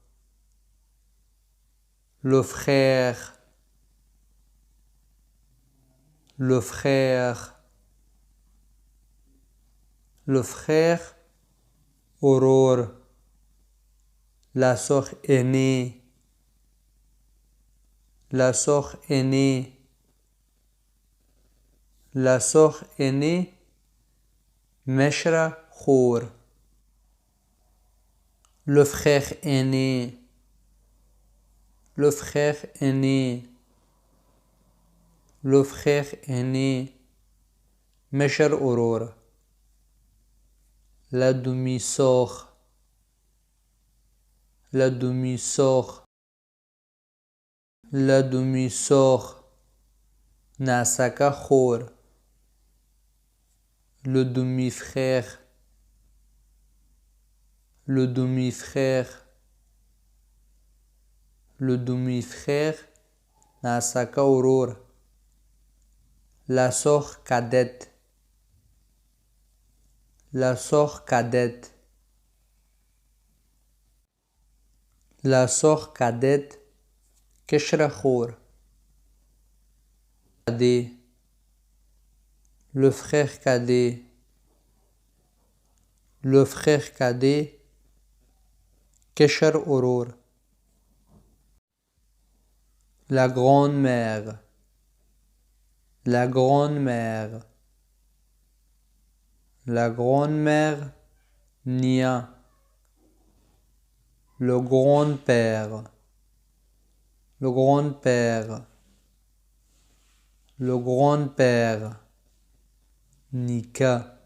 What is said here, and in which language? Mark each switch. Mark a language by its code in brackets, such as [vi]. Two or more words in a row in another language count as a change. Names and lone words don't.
[fr] le frère، le frère، le frère، ورور. la sœur aînée، la sœur aînée، la sœur aînée، [ps] مشره خور. [fr] le frère aîné، le frère aîné، le frère aîné، [ps] مشر ورور. [fr] la demi-sœur، la demi-sœur، la demi-sœur، [ps] ناسکه خور. [fr] le demi-frère، le demi-frère، le demi-frère، [ps] ناسکه ورور. [fr] la sœur cadette، la sœur cadette، la sœur cadette، [ps] کشره خور. [fr] cadet، le frère cadet، le frère cadet، [ps] کشر ورور. [fr] la grande-mère، la grande-mère، la grande-mère، نیا. le grand-père، le grand-père، le grand-père، نیکه.